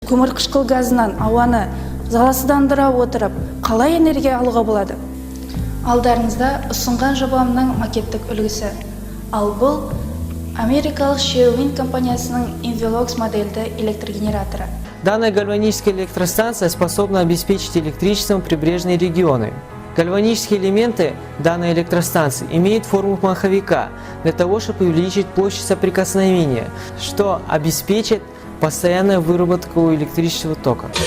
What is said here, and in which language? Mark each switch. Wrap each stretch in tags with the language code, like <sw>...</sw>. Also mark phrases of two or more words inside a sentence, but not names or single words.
<kk>көмірқышқыл газынан ауаны залалсыздандыра отырып, қалай энергия алуға болады? Алдарыңызда ұсынған жобамның макеттік үлгісі. Ал бұл америкалық Sherwin компаниясының Invelox модельді электрогенераторы.</kk> <ru>Данная гальваническая электростанция способна обеспечить электричеством прибрежные регионы. Гальванические элементы данной электростанции имеют форму маховика для того, чтобы увеличить площадь соприкосновения, что обеспечит постоянную выработку электрического тока.</ru>